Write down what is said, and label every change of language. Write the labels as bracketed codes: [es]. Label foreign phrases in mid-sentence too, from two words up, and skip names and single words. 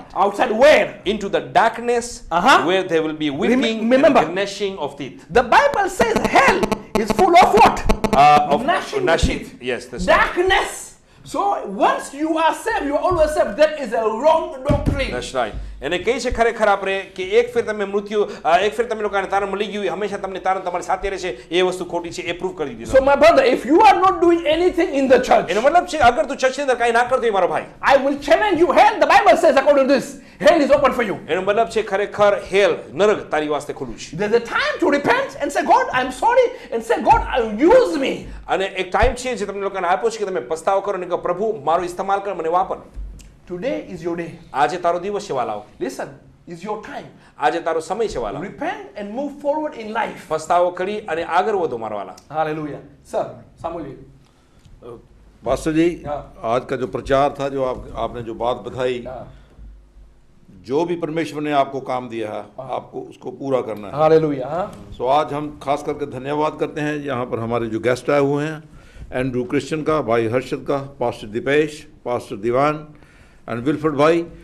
[en] Outside where? Into the darkness, where there will be weeping Remember, and gnashing of teeth. The Bible says hell is full of what? Of gnashing of teeth. Yes, that's darkness. So once you are saved, you are always saved. That is a wrong doctrine. That's right. [gu] એને કહે છે ખરેખર આપણે કે એક ફેર તમે મૃત્યુ એક ફેર તમે લોકોને તારણ મળી ગયું હંમેશા તમને તારણ તમારી સાથે રહેશે એ વસ્તુ ખોટી છે એ પ્રૂવ કરી દીધું. [en] So my brother, if you are not doing anything in the church, [gu] એનો મતલબ છે અગર તું ચર્ચની અંદર કાંઈ ના કરતો મારો ભાઈ, [en] I will challenge you. Hell, the Bible says according to this, hell is open for you. [gu] એનો મતલબ છે ખરેખર હેલ નરક તારી વાસ્તે ખુલ્લું છે. [en] There's a time to repent and say, God, I'm sorry, and say, God, use me. [gu] અને એક ટાઈમ છે જે તમને લોકોને આપ્યો છે કે તમે પસ્તાવો કરો અને કહો પ્રભુ મારો ઇસ્તેમાલ કર મને વાપર. [en] Today is your day. [gu] આજે તારો દિવસ છે વાલાઓ. [en] Listen, it's your time. [gu] આજે તારો સમય છે વાલા. [en] Repent and move forward in life. [gu] પસ્તાવો કરી અને આગળ વધો મારો વાલા. [en] Hallelujah. Sir, Samuel. [hi] पास्टर जी, आज का जो प्रचार था, जो आपने जो बात बताई, जो भी परमेश्वर ने आपको काम दिया है आपको उसको पूरा करना है. Hallelujah. सो आज हम खास करके धन्यवाद करते हैं यहाँ पर हमारे जो गेस्ट आए हुए हैं, एंड्रू क्रिश्चियन का, भाई हर्षद का, पास्टर दीपेश, पास्टर दीवान एंड विल्फर्ड भाई.